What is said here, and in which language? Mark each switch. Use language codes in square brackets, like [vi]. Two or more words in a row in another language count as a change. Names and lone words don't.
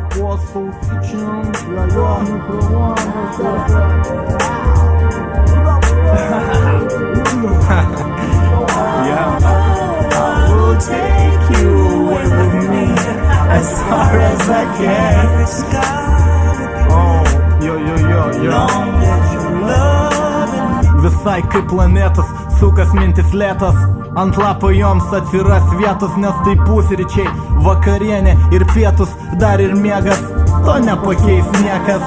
[en] Hustle Kitchen, районі I will take you away with me as far as I can. Oh, yo. [lt] Visai kaip planetos, sukas mintis lėtos. Ant lapo joms atsiras vietos, nes tai pusryčiai, vakarienė ir pietus, dar ir miegas. To nepakeis niekas.